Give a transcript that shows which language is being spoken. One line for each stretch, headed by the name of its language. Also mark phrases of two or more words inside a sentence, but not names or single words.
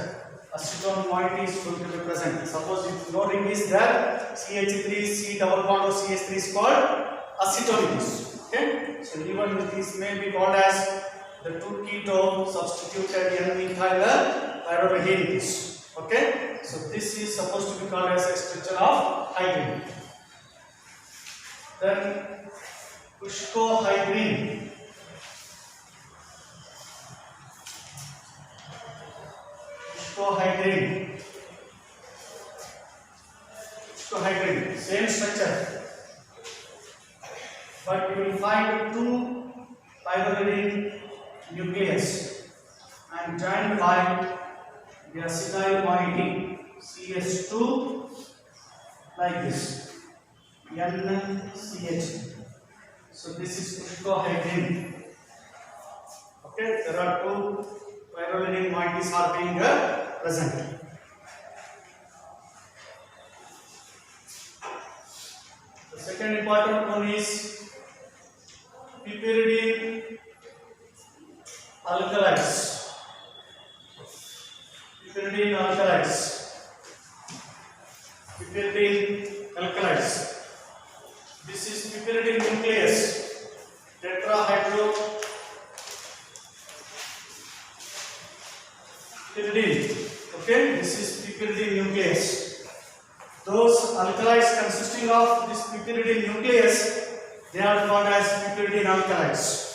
English: Acetone moiety is going to be present. Suppose if no ring is there, CH3 C double bond or CH3 is called acetone. Okay, so even these may be called as the 2-keto substituted N-methyl pyridines. Okay, so this is supposed to be called as a structure of hydrine. Then cuscohydrine. Cuscohydrine. Cuscohydrine, same structure, but you will find two pyridine nucleus and joined by the acetyl moiety CH2 like this NCH. So this is cuscohydrine. Okay, there are two pyridine moieties are being present. The second important one is piperidine alkalides. Piperidine alkalides. Piperidine alkalides. This is piperidine nucleus, tetrahydro piperidine. Okay, this is piperidine nucleus. Those alkalides consisting of this piperidine nucleus, they are called as piperidine alkalides.